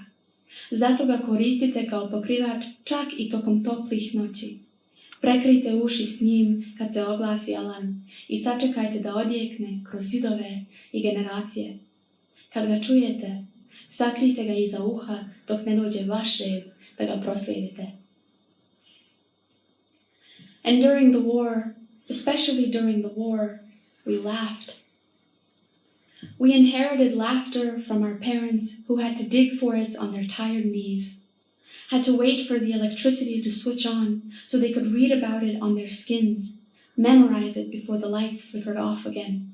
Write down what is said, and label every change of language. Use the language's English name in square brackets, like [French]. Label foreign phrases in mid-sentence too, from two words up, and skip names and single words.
[Bosnian] Zato ga koristite kao pokrivač čak i tokom toplih noći. Prekrijte uši s njim kad se oglasi alarm i sačekajte da odjekne kroz zidove i generacije. Kad ga čujete, sakrijte ga iza uha dok ne dođe vaš red da ga proslijedite. [English] And during the war, especially during the war, we laughed. We inherited laughter from our parents who had to dig for it on their tired knees, had to wait for the electricity to switch on so they could read about it on their skins, memorize it before the lights flickered off again.